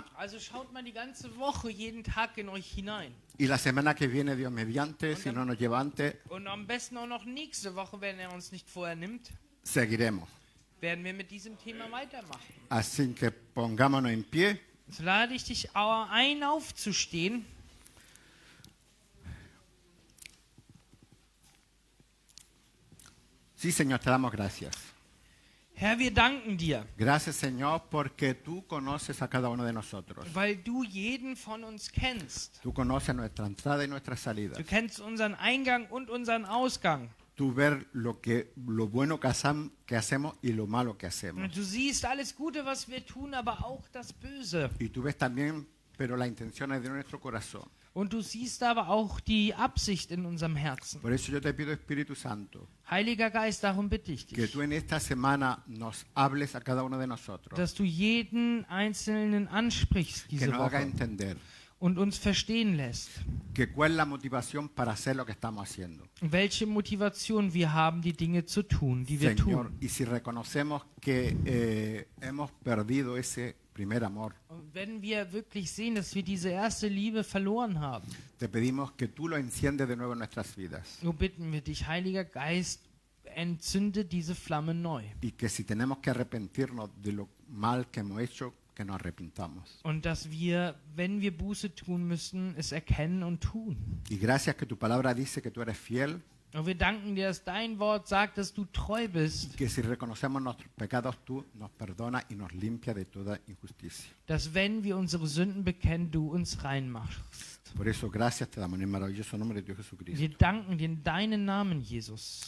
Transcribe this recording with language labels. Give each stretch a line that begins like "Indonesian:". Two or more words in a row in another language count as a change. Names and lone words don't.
German: Also schaut mal die ganze Woche, jeden Tag in euch hinein.
Spanish: y la semana que viene, Dios mediante, si no nos lleva antes,
German: Und am besten auch noch nächste Woche, wenn er uns nicht vorher nimmt,
Spanish: seguiremos.
German: werden wir mit diesem Thema weitermachen.
Spanish: Así que pongámonos en pie.
German: So lade ich dich ein, aufzustehen.
Spanish: Sí, Señor, te damos gracias.
German: Herr, wir danken dir,
Spanish: Gracias, Señor, porque tú conoces a cada uno de nosotros.
German: weil du jeden von uns kennst.
Spanish: Tú conoces nuestra entrada y nuestra salida.
German: Du kennst unseren Eingang und unseren Ausgang.
Spanish: Tú ves lo bueno que hacemos y lo malo que hacemos.
German: Und du siehst alles Gute, was wir tun, aber auch das Böse.
Spanish: Y tú ves también, pero las intenciones de nuestro corazón.
German: Und du siehst aber auch die Absicht in unserem Herzen.
Spanish: Por eso yo te pido, Espíritu Santo,
German: Heiliger Geist, darum bitte ich
Spanish: que
German: dich,
Spanish: tú en esta semana nos hables a cada uno de nosotros,
German: dass du jeden Einzelnen ansprichst
Spanish: que
German: diese
Spanish: nos haga
German: Woche
Spanish: entender
German: und uns verstehen lässt,
Spanish: que cuál es la motivación para hacer lo que estamos haciendo.
German: welche Motivation wir haben, die Dinge zu tun, die wir
Spanish: Señor,
German: tun.
Spanish: y si reconocemos que hemos perdido ese primer amor,
German: Und wenn wir wirklich sehen, dass wir diese erste Liebe verloren haben,
Spanish: te pedimos que tú lo enciendes de nuevo en nuestras vidas.
German: so bitten wir dich, Heiliger Geist, entzünde diese Flamme neu.
Spanish: Y que si tenemos que arrepentirnos de lo mal que hemos hecho, que nos arrepintamos.
German: Und dass wir, wenn wir Buße tun müssen, es erkennen und tun.
Spanish: Y gracias que tu palabra dice que tú eres fiel,
German: Und wir danken dir, dass dein Wort sagt, dass du treu bist,
Spanish: que si reconocemos nuestros pecados, tú nos perdonas y nos limpias de toda injusticia.
German: dass wenn wir unsere Sünden bekennen, du uns reinmachst.
Spanish: Por eso, gracias te damos en el maravilloso nombre de Dios Jesucristo.
German: Wir danken dir in deinen Namen, Jesus.